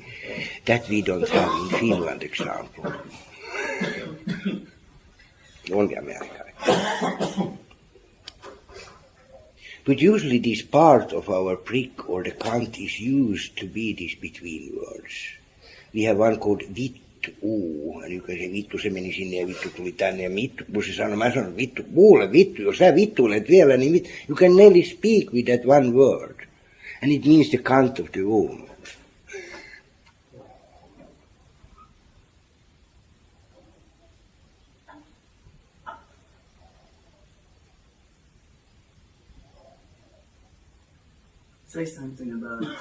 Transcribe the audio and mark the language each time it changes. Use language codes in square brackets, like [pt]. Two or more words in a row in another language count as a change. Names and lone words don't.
[en] That we don't have in Finland, example. Only America. But usually this part of our prick or the cunt is used to be these between words. [fi] We have one called vittu, ja nyt se vittu, se meni sinne ja vittu tuli tänne ja vittu, kun se sanoi, mä sanon vittu, kuule vittu, jos sä vittuilet vielä, niin vittu, [en] you can nearly speak with that one word. And it means the cunt of the woman. Say something about